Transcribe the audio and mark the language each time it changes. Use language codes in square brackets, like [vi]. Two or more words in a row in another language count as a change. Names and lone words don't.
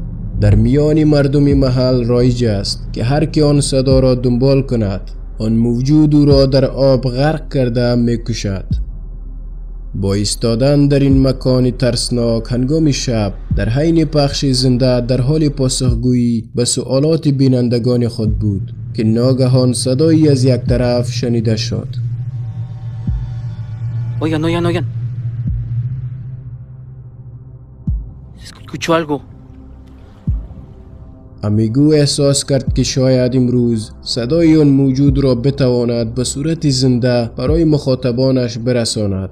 [fa] در میان مردم محل رایج است که هر که آن صدا را دنبال کند آن موجود او را در آب غرق کرده میکشد. با ایستادن در این مکان ترسناک هنگام شب در حین پخش زنده در حال پاسخگویی به سوالات بینندگان خود بود که ناگهان صدایی از یک طرف شنیده شد. [es] Oigan. Escucho algo. [fa] امیگو احساس کرد که شاید امروز صدای آن موجود را بتواند به صورت زنده برای مخاطبانش برساند.